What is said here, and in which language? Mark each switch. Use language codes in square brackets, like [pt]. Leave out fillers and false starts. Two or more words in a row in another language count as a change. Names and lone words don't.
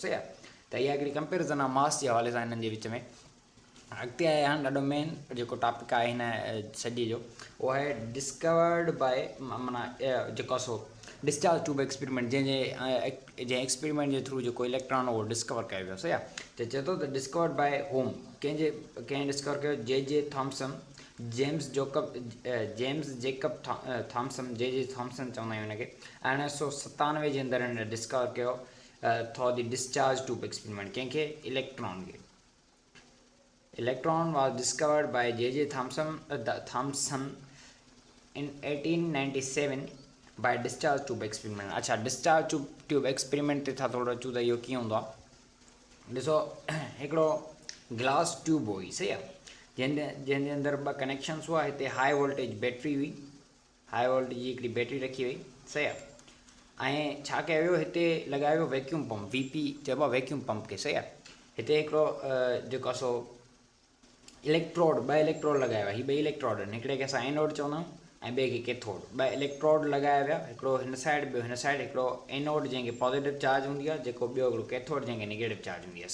[sd] सही आहे, त इहा हिकिड़ी कंपेरिज़न आहे मास जे हवाले सां हिननि जे विच में। अॻिते आहे हाणे ॾाढो मेन जेको टॉपिक आहे हिन सॼे जो, उहो आहे [en] discovered by [sd] माना जेको आहे सो [en] discharge tube experiment [sd] जंहिं एक्सपेरिमेंट जे थ्रू जेको इलेक्ट्रॉन उहो डिस्कवर कयो वियो। सही आहे, त चए थो त [en] discovered by [sd] होम कंहिं डिस्कवर कयो जे थॉम्सन जेम्स जेकब थॉम्सन थॉम्सन चवंदा आहियूं हिनखे। 1997 जे अंदरि हिन डिस्कवर कयो [en] through the discharge tube experiment [sd] कंहिंखे इलेक्ट्रॉन खे। [en] Electron was discovered by J.J. Thomson in 1897 by discharge tube experiment। [sd] अच्छा, [en] discharge tube experiment [sd] ते था थोरो अचूं त इहो कीअं हूंदो आहे। ॾिसो हिकिड़ो [en] glass tube [sd] हुई। सही आहे, जंहिंजे अंदरि 2 कनेक्शन्स हुआ। हिते [en] high voltage battery [sd] हुई, [en] high voltage [sd] जी हिकिड़ी बैटरी रखी वई। सही आहे, ऐं छा कयो वियो हिते लॻायो वियो [en] vacuum pump, [sd] VP चइबो आहे [en] vacuum pump [sd] खे। सही आहे, हिते हिकिड़ो जेको आहे सो इलेक्ट्रोड 2 इलेक्ट्रोड लॻाया विया। हीअ 2 इलेक्ट्रोड आहिनि, हिकिड़े खे असां एनोड चवंदा आहियूं ऐं ॿिए खे कैथोड। 2 इलेक्ट्रोड लॻाया विया, हिकिड़ो हिन साइड ॿियो हिन साइड। हिकिड़ो एनोड जंहिंखे [en] positive charge [sd] हूंदी आहे जेको, ॿियो हिकिड़ो कैथोड जंहिंखे [en] negative charge [sd] हूंदी आहे।